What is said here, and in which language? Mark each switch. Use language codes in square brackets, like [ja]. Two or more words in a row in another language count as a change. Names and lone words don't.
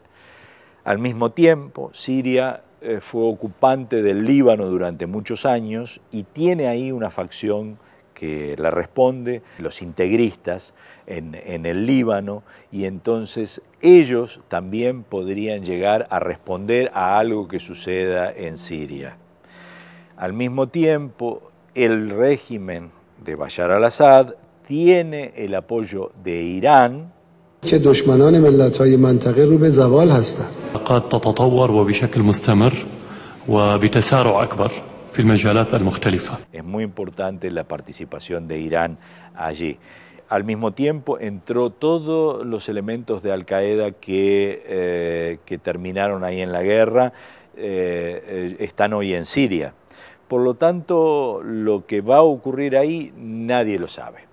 [es] Al mismo tiempo, Siria fue ocupante del Líbano durante muchos años y tiene ahí una facción que la responde, los integristas en el Líbano, y entonces ellos también podrían llegar a responder a algo que suceda en Siria. Al mismo tiempo, el régimen de Bashar al-Assad tiene el apoyo de Irán, [fa] که دشمنان ملت‌های منطقه رو به زوال هستند. [ar] قد تتطور وبشكل مستمر وبتسارع أكبر في المجالات المختلفة. [es] Es muy importante la participación de Irán allí. Al mismo tiempo entró todos los elementos de Al-Qaeda que terminaron ahí en la guerra, están hoy en Siria. Por lo tanto, lo que va a ocurrir ahí nadie lo sabe.